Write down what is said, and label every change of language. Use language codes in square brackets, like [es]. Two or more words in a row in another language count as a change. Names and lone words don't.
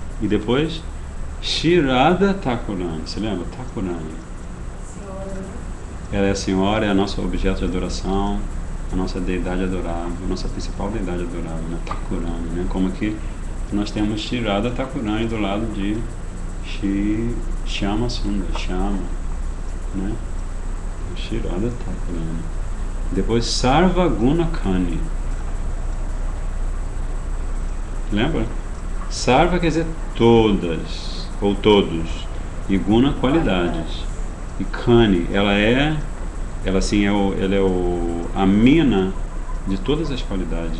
[pt] E depois, Shri Radha Thakurani. Você lembra? Thakurani. Senhora, né? Ela é a Senhora, é a nossa objeto de adoração, a nossa deidade adorável, a nossa principal deidade adorável, né? Thakurani, né? Como aqui nós temos Shri Radha Thakurani do lado de Shri Shyama Sundar, Shyama, né? Shri Radha Thakurani. Depois [bn] সর্ব গুণখনি. [pt] Lembra? Sarva quer dizer todas, ou todos, e Guna, qualidades. E Kani, ela é a mina de todas as qualidades.